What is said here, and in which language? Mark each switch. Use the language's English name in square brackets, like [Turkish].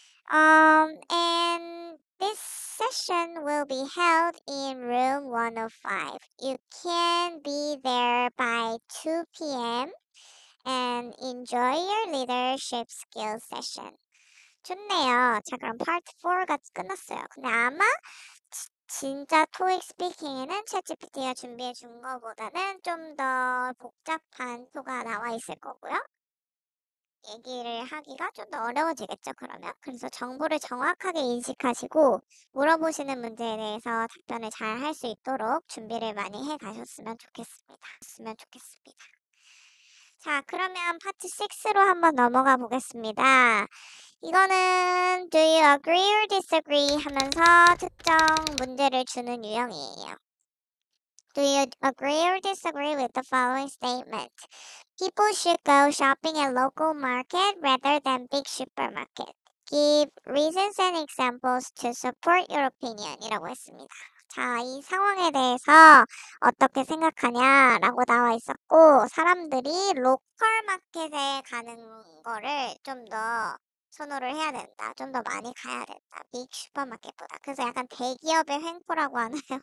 [English] And this session will be held in room 105. You can be there by 2 p.m. and enjoy your leadership skills session. [Korean] 좋네요. 자, 그럼 파트 4가 끝났어요. 근데 아마 진짜 토익 스피킹에는 챗GPT가 준비해 준 거보다는 좀 더 복잡한 표가 나와 있을 거고요. 얘기를 하기가 좀 더 어려워지겠죠, 그러면. 그래서 정보를 정확하게 인식하시고 물어보시는 문제에 대해서 답변을 잘 할 수 있도록 준비를 많이 해 가셨으면 좋겠습니다. 자, 그러면 파트 6로 한번 넘어가 보겠습니다. 이거는 [English] do you agree or disagree [Korean] 하면서 특정 문제를 주는 유형이에요. [English] Do you agree or disagree with the following statement? People should go shopping at local market rather than big supermarket. Give reasons and examples to support your opinion [Korean] 이라고 했습니다. 자, 이 상황에 대해서 어떻게 생각하냐라고 나와 있었고 사람들이 로컬 마켓에 가는 거를 좀 더 선호를 해야 된다. 좀 더 많이 가야 된다. 빅 슈퍼마켓보다. 그래서 약간 대기업의 횡포라고 하나요?